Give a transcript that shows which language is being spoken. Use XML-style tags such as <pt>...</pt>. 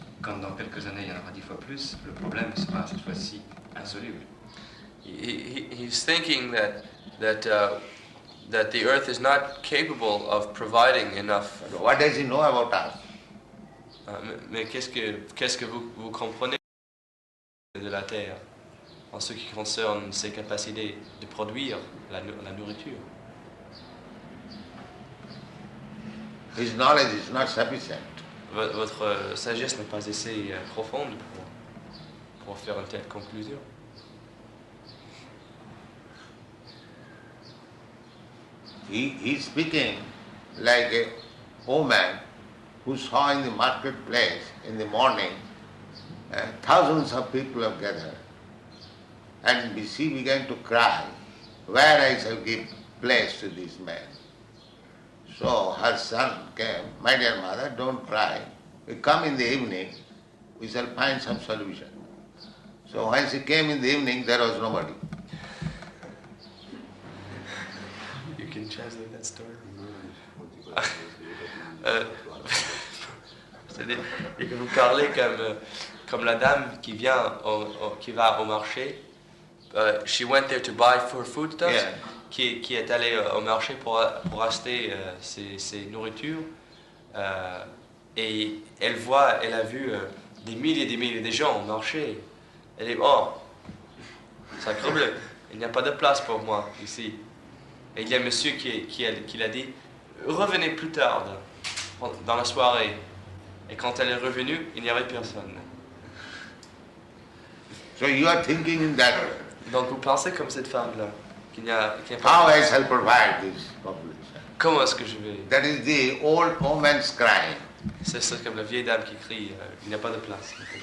<fr>quand dans quelques années il y en aura 10 fois plus, le problème sera cette fois-ci insoluble.</fr> <en>He's thinking that the earth is not capable of providing enough. What does he know about us?</en> <fr>Mais qu'est-ce que vous comprenez de la Terre en ce qui concerne ses capacités de produire la nourriture?</fr> <en>His knowledge is not sufficient.</en> <fr>Votre sagesse n'est pas assez profonde pour faire une telle conclusion.</fr> <en>He's speaking like a woman who saw in the marketplace in the morning thousands of people have gathered, and she began to cry, where I shall give place to this man. So her son came, my dear mother, don't cry. We come in the evening, we shall find some solution. So when she came in the evening, there was nobody. You can translate that story.</en> <fr>C'est-à-dire que vous parlez comme la dame qui va au marché.</fr> <en>She went there to buy foodstuffs. Yeah.</en> <fr>Qui est allée au marché pour acheter ses nourritures. Et elle a vu des milliers de gens au marché. Elle dit, oh, sacrebleu, il n'y a pas de place pour moi ici. Et il y a un monsieur qui l'a dit, revenez plus tard dans la soirée. Et quand elle est revenue, il n'y avait personne.</fr> <en>So you are thinking in that way.</en> <fr>Donc vous pensez comme cette femme-là, qu'il n'y a</fr> <en>How</en> <fr>pas</fr> <en>I shall provide this population?</en> <fr>Comment est-ce que je vais...</fr> <en>That is the old woman's crying.</en> <fr>C'est ça comme la vieille dame qui crie, il n'y a pas de place.</fr>